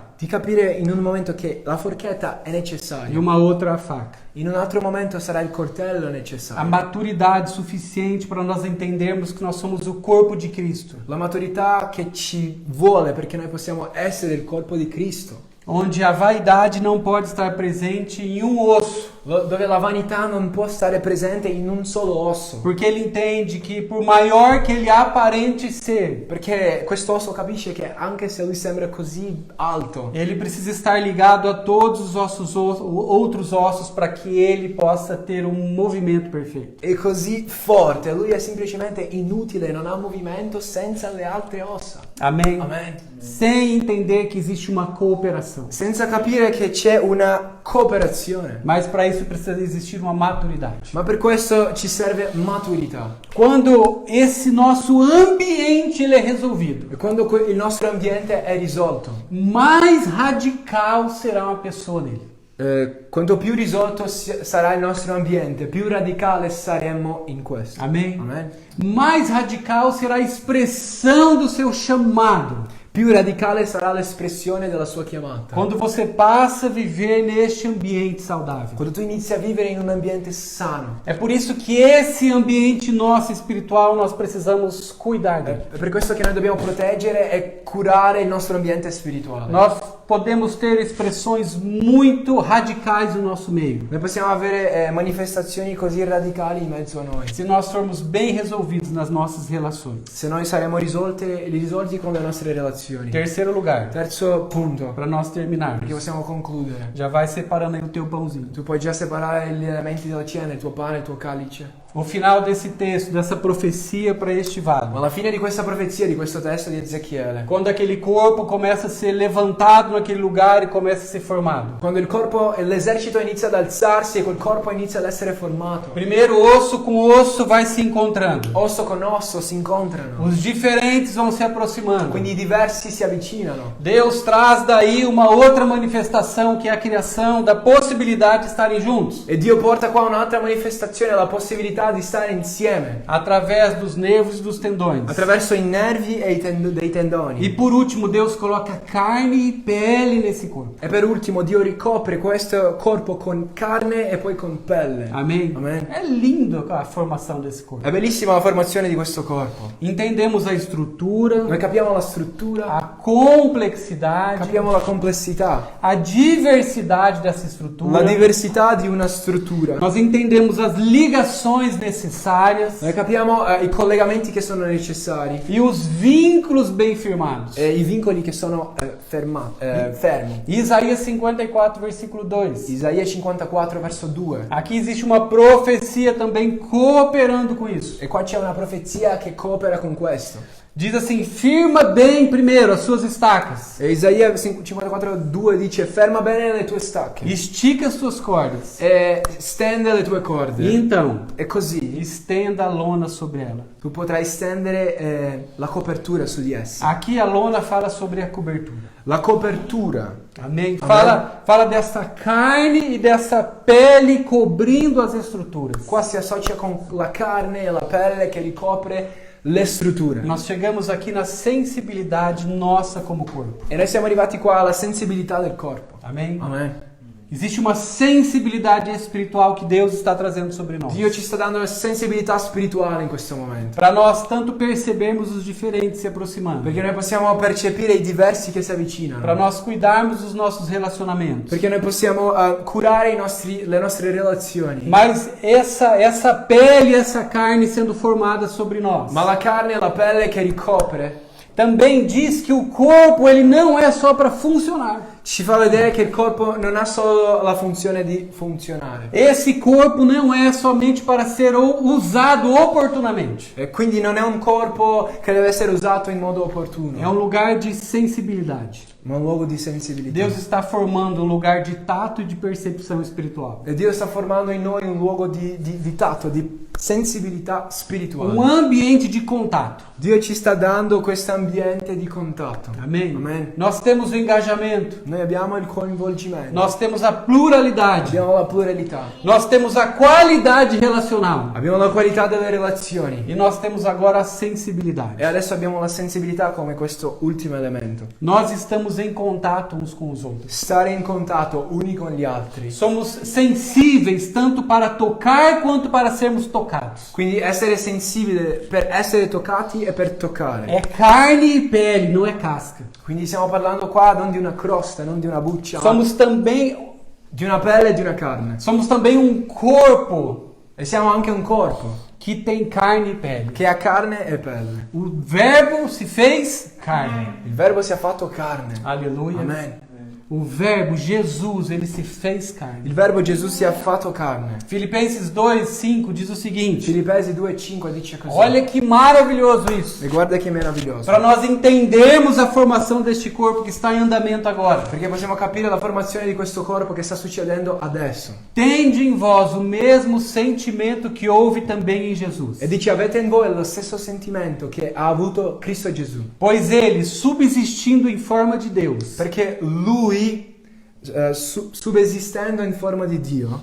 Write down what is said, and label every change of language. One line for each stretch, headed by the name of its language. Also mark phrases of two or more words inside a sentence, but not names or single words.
Italian: di capire in un momento che la forchetta è e necessaria,
Portuguese: uma outra a faca.
Italian: in un altro momento sarà il coltello A necessario.
Portuguese: maturidade suficiente para nós entendermos que nós somos o corpo de Cristo,
Italian: La maturità che ci vuole perché noi possiamo essere il corpo di Cristo,
Portuguese: onde a vaidade não pode estar presente em um osso,
Italian: dove la vanità non può stare presente in un solo osso,
Portuguese: porque ele entende que por maior que ele aparente ser,
Italian: perché questo osso capisce che anche se lui sembra così alto,
Portuguese: ele precisa estar ligado a todos os outros ossos para que ele possa ter um movimento perfeito.
Italian: è così forte, lui è semplicemente inutile, non ha movimento senza le altre ossa.
Portuguese: Amém?
Italian: Amen.
Portuguese: Sem entender que existe uma cooperação.
Italian: Senza capire che c'è una cooperazione.
Portuguese: Mas para isso precisa existir uma maturidade.
Italian: Ma per questo ci serve maturità.
Portuguese: Quando esse nosso ambiente ele é resolvido,
Italian: E quando il nostro ambiente è risolto,
Portuguese: mais radical será uma pessoa nele.
Italian: quanto più risolto sarà il nostro ambiente, più radicale saremo in questo.
Portuguese: Amém?
Italian: Amen.
Portuguese: Mais radical será a expressão do seu chamado.
Italian: Più radicale sarà l'espressione della sua chiamata.
Portuguese: Quando você passa a viver neste ambiente saudável.
Italian: Quando tu inizi a vivere in un ambiente sano.
Portuguese: É por isso que esse ambiente nosso espiritual nós precisamos cuidar dele.
Italian: È per questo che noi dobbiamo proteggere e curare il nostro ambiente spirituale.
Portuguese: Nós podemos ter expressões muito radicais no nosso meio.
Italian: Noi possiamo avere manifestazioni così radicali in mezzo a noi.
Portuguese: Se nós formos bem resolvidos nas nossas relações.
Italian: Se noi saremo risolti con le nostre relazioni.
Portuguese: Terceiro lugar,
Italian: Terzo punto,
Portuguese: para nós terminarmos.
Italian: perché possiamo concludere.
Portuguese: Já vai separando aí o teu pãozinho.
Italian: Tu puoi già separare gli elementi della cena, il tuo pane, il tuo calice.
Portuguese: O final desse texto, dessa profecia para este
Italian: Ma
Portuguese: vale.
Italian: alla fine di questa profezia, di questo testo di Ezechiele,
Portuguese: Quando aquele corpo começa a ser levantado naquele lugar e começa a ser formado.
Italian: quando il corpo e l'esercito inizia ad alzarsi e quel corpo inizia ad essere formato,
Portuguese: Primeiro osso com osso vai se encontrando.
Italian: osso con osso si incontrano,
Portuguese: Os diferentes vão se aproximando.
Italian: quindi i diversi si avvicinano.
Portuguese: Deus traz daí uma outra manifestação que é a criação da possibilidade de estarem juntos.
Italian: E Dio porta qua un'altra manifestazione, la possibilità di stare insieme,
Portuguese: Através dos nervos e dos tendões.
Italian: attraverso i nervi e dei tendoni.
Portuguese: E por último, Deus coloca carne e pele nesse corpo. E per ultimo Dio ricopre questo corpo con carne e poi con pelle. Amém? Amém. É lindo a formação desse corpo.
Italian: È bellissima la formazione di questo corpo.
Portuguese: Entendemos a estrutura,
Italian: Noi capiamo la struttura,
Portuguese: a complexidade,
Italian: capiamo la complessità,
Portuguese: a diversidade dessa estrutura.
Italian: la diversità di una struttura.
Portuguese: Nós entendemos as ligações necessárias
Italian: Noi capiamo i collegamenti che sono necessari
Portuguese: e os vínculos bem firmados.
Italian: e i vincoli che sono fermi.
Portuguese: Isaías 54, versículo 2.
Italian: Isaia 54 verso 2.
Portuguese: Aqui existe uma profecia também cooperando com isso.
Italian: E qua c'è una profezia che coopera con questo.
Portuguese: Diz assim: firma bem primeiro as suas estacas,
Italian: E Isaia 54 2 dice: ferma bene le tue stacche
Portuguese: estica as suas cordas,
Italian: e stende le tue e corde.
Portuguese: então
Italian: E così
Portuguese: estenda a lona sobre ela.
Italian: tu potrai stendere la copertura su di essa.
Portuguese: Aqui a lona fala sobre a cobertura.
Italian: La copertura.
Portuguese: Amém? Fala dessa carne e dessa pele cobrindo as estruturas.
Italian: Qua si associa con la carne e la pelle che ricopre le strutture.
Portuguese: Nós chegamos aqui na sensibilidade nossa como corpo.
Italian: E noi siamo arrivati qua alla sensibilità del corpo.
Portuguese: Amém?
Italian: Amen.
Portuguese: Existe uma sensibilidade espiritual que Deus está trazendo sobre nós.
Italian: Dio ci sta dando la sensibilità spirituale in questo momento.
Portuguese: Para nós tanto percebermos os diferentes se aproximando.
Italian: Perché noi possiamo percepire i diversi che si avvicinano.
Portuguese: Para nós cuidarmos dos nossos relacionamentos.
Italian: Perché noi possiamo curare le nostre relazioni.
Portuguese: Mas essa pele, essa carne sendo formada sobre nós.
Italian: Ma la carne e la pelle che ricopre
Portuguese: também diz que o corpo ele não é só para funcionar.
Italian: ci fa vedere che il corpo non ha solo la funzione di funzionare.
Portuguese: Esse corpo não é somente para ser usado oportunamente.
Italian: E quindi non è un corpo che deve essere usato in modo opportuno.
Portuguese: É um lugar de sensibilidade.
Italian: Ma un luogo di sensibilità.
Portuguese: Deus está formando um lugar de tato e de percepção espiritual.
Italian: E Dio sta formando in noi un luogo di tatto, di sensibilità spirituale.
Portuguese: Um ambiente de contato.
Italian: Dio ci sta dando questo ambiente di contatto.
Portuguese: Amém?
Italian: Amen.
Portuguese: Nós temos o engajamento.
Italian: Noi abbiamo il coinvolgimento.
Portuguese: Nós temos a pluralidade.
Italian: Abbiamo la pluralità.
Portuguese: Nós temos a qualidade relacional.
Italian: Abbiamo la qualità delle relazioni.
Portuguese: E nós temos agora a sensibilidade.
Italian: E adesso abbiamo la sensibilità come questo ultimo elemento.
Portuguese: Nós estamos em contato uns com os outros.
Italian: Stare in contatto uni con gli altri.
Portuguese: Somos sensíveis tanto para tocar quanto para sermos tocados.
Italian: Quindi essere sensibile per essere toccati e per toccare.
Portuguese: É carne e pele, não é casca.
Italian: Quindi stiamo parlando qua non di una crosta, non di una buccia,
Portuguese: Somos também
Italian: di una pelle e di una carne.
Portuguese: somos também um corpo
Italian: E siamo anche un corpo
Portuguese: que tem carne e pele.
Italian: che ha carne e pelle.
Portuguese: O verbo se fez carne.
Italian: Il verbo si è fatto carne.
Portuguese: Aleluia.
Italian: Amen.
Portuguese: O verbo Jesus, ele se fez carne.
Italian: Il verbo Gesù si è fatto carne.
Portuguese: Filipenses 2:5 diz o seguinte:
Italian: Filippesi 2:5 dice così.
Portuguese: olha que maravilhoso isso.
Italian: E guarda che meraviglioso.
Portuguese: Para nós entendermos a formação deste corpo que está em andamento agora.
Italian: Perché possiamo capire la formazione di questo corpo che sta succedendo adesso.
Portuguese: Tende em vós o mesmo sentimento que houve também em Jesus.
Italian: E dice avete in voi lo stesso sentimento che ha avuto Cristo Gesù.
Portuguese: Pois ele, subsistindo em forma de Deus,
Italian: Perché lui, subsistendo in forma di Dio,